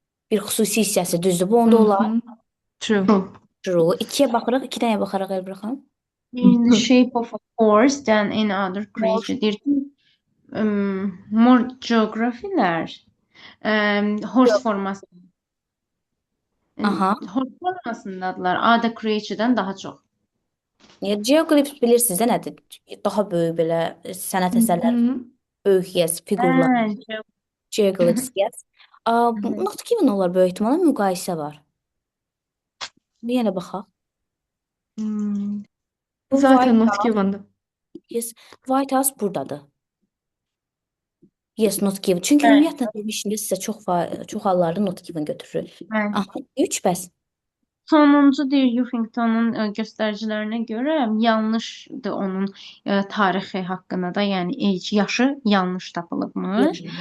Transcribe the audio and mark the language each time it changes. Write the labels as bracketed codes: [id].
[az] Bir xüsusi hissəsi düzdür. Bu onda olar. [en] True. True. [az] 2-yə baxırıq. 2-də nəyə baxarıq Elvira xanım? [en] In the shape of a horse than any other creature. [az] Deyir ki, more geografilər horse forması. Aha. Horse formasındadılar. Other creature'dan daha çox. Geoglyphs bilirsiniz də nədir? Daha böyük belə sənət əsərləri, böyük yes, fiqurlar. Geoglyphs, yes. Not given olar böyük ehtimalla müqayisə var. Bir yenə baxaq. Bu Zaten [en] White [az] not given'dır. Yes, White House buradadır. [en] Yes, not given. [az] Çünki ümumiyyətlə demişdim sizə çox hallarda not given götürür. Aha, 3 bəs. Sonuncu deyir Huffington'un göstəricilərinə görə yanlışdır onun tarixi haqqında da, yəni age, yaşı yanlış tapılıbmış.